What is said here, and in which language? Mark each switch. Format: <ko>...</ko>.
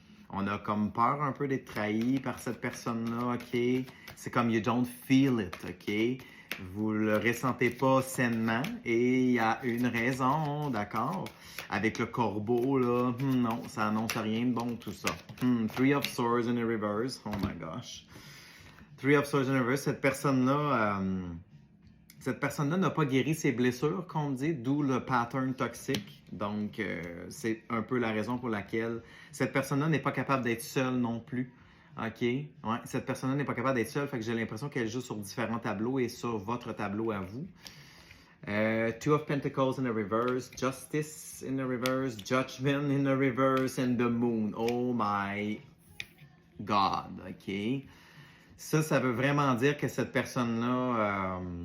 <fr>On a comme peur un peu d'être trahi par cette personne-là, OK? C'est comme</fr> <en>you don't feel it,</en> <fr>OK? Vous le ressentez pas sainement et il y a une raison, d'accord? Avec le corbeau, là, non, ça annonce rien de bon tout ça.</fr> <en>Three of Swords in the reverse, oh my gosh. Three of Swords in the reverse,</en> <fr>cette personne-là n'a pas guéri ses blessures, qu'on dit, d'où le pattern toxique. Donc, c'est un peu la raison pour laquelle cette personne-là n'est pas capable d'être seule non plus. OK? Ouais, cette personne-là n'est pas capable d'être seule, fait que j'ai l'impression qu'elle joue sur différents tableaux et sur votre tableau à vous.</fr> <en>Two of Pentacles in the reverse, Justice in the reverse, Judgment in the reverse, and the Moon. Oh my God, OK?</en> <fr>Ça veut vraiment dire que cette personne-là...</fr>